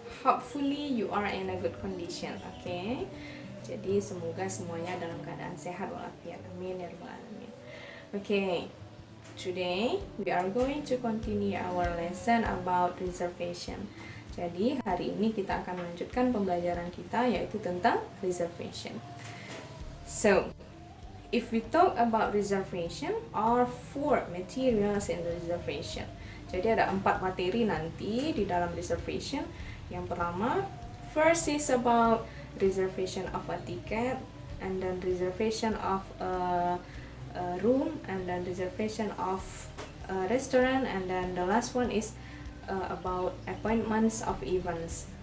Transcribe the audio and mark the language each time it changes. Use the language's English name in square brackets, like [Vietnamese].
[English] Hopefully you are in a good condition. [Indonesian] Okay, jadi semoga semuanya dalam keadaan sehat walafiat. Amin ya rabbal alamin. [English] Okay, today we are going to continue our lesson about reservation. [Indonesian] Jadi hari ini kita akan melanjutkan pembelajaran kita, yaitu tentang reservation. [English] So if we talk about reservation, are 4 materials in the reservation. [Indonesian] Jadi ada 4 materi nanti di dalam reservation. Yang pertama, [English] first is about reservation of a ticket, and then reservation of a room, and then reservation of a restaurant, and then the last one is about appointments of events.